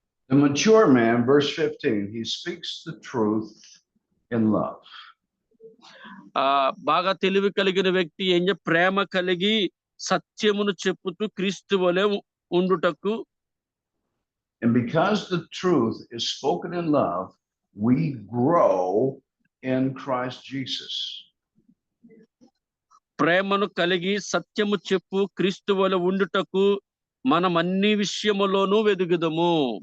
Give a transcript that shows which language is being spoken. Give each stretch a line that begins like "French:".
English: The mature man, verse 15, he speaks the truth in love.
Telugu: బాగా తెలివి కలిగిన వ్యక్తి ప్రేమ కలిగి సత్యమును చెప్పుతూ క్రీస్తు వలె ఉండుటకు.
English: And because the truth is spoken in love, we grow in Christ Jesus.
Telugu: ప్రేమను కలిగి సత్యము చెప్పు క్రీస్తు వలె ఉండుటకు మనం అన్ని విషయములోనూ వెదుగుదము.